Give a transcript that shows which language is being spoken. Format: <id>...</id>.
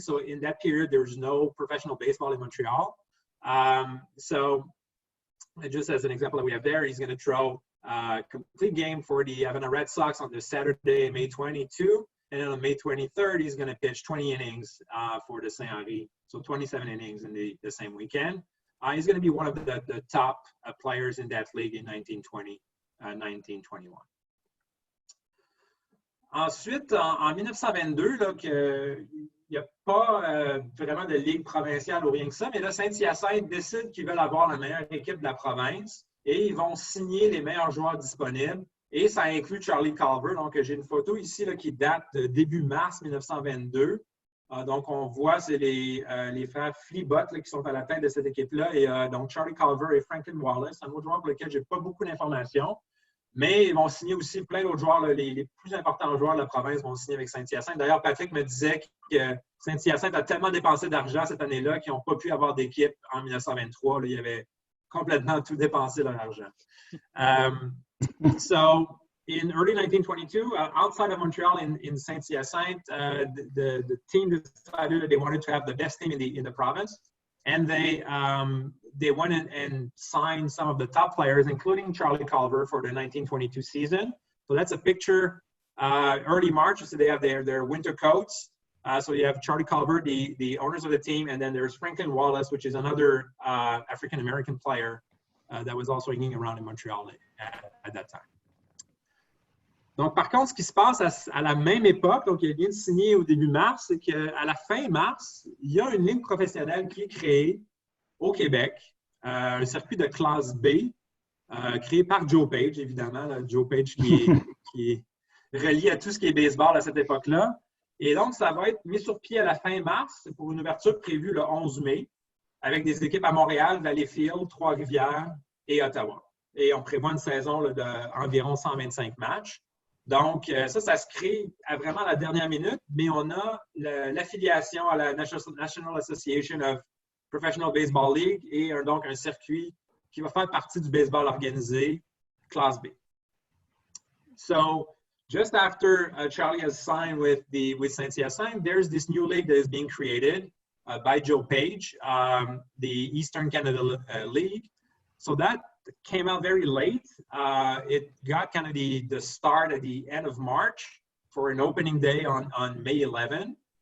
<en>So in that period, there's no professional baseball in Montreal. So just as an example that we have there, he's going to throw a complete game for the Havana Red Sox on the Saturday, May 22. And then on May 23rd, he's going to pitch 20 innings for the Saint-Henri. So 27 innings in the same weekend. He's going to be one of the top players in that league in 1920, 1921.</en> <fr>Ensuite, en 1922, là, il n'y a pas vraiment de ligue provinciale ou rien que ça, mais là, Saint-Hyacinthe décide qu'ils veulent avoir la meilleure équipe de la province et ils vont signer les meilleurs joueurs disponibles. Et ça inclut Charlie Culver. Donc, j'ai une photo ici là, qui date de début mars 1922. Donc, on voit, c'est les frères Flibot qui sont à la tête de cette équipe-là. Et donc, Charlie Culver et Franklin Wallace, un autre joueur pour lequel je n'ai pas beaucoup d'informations. Mais ils vont signer aussi plein d'autres joueurs. Là, les plus importants joueurs de la province vont signer avec Saint-Hyacinthe. D'ailleurs, Patrick me disait que Saint-Hyacinthe a tellement dépensé d'argent cette année-là qu'ils n'ont pas pu avoir d'équipe en 1923. Là, ils avaient complètement tout dépensé leur argent.</fr> <en>So, in early 1922, outside of Montreal in Saint-Hyacinthe, the team decided that they wanted to have the best team in the province, and they went in and signed some of the top players, including Charlie Culver, for the 1922 season. So that's a picture early March. So they have their winter coats. So you have Charlie Culver, the owners of the team, and then there's Franklin Wallace, which is another African-American player that was also hanging around in Montreal at that time.</en> <fr>Donc, par contre, ce qui se passe à la même époque, donc il vient de signer au début mars, c'est qu'à la fin mars, il y a une ligue professionnelle qui est créée au Québec, un circuit de classe B, créé par Joe Page, évidemment. Là, Joe Page qui est relié à tout ce qui est baseball à cette époque-là. Et donc, ça va être mis sur pied à la fin mars pour une ouverture prévue le 11 mai, avec des équipes à Montréal, Valleyfield, Trois-Rivières et Ottawa. Et on prévoit une saison là, d'environ 125 matchs. Donc, ça se crée à vraiment la dernière minute, mais on a l'affiliation à la National Association of Professional Baseball League et donc un circuit qui va faire partie du baseball organisé, classe B.</fr> <en>So, just after Charlie has signed with Saint-Hyacinthe, there's this new league that is being created by Joe Page, the Eastern Canada League. So that came out very late. It got kind of the start at the end of March for an opening day on May 11.</en>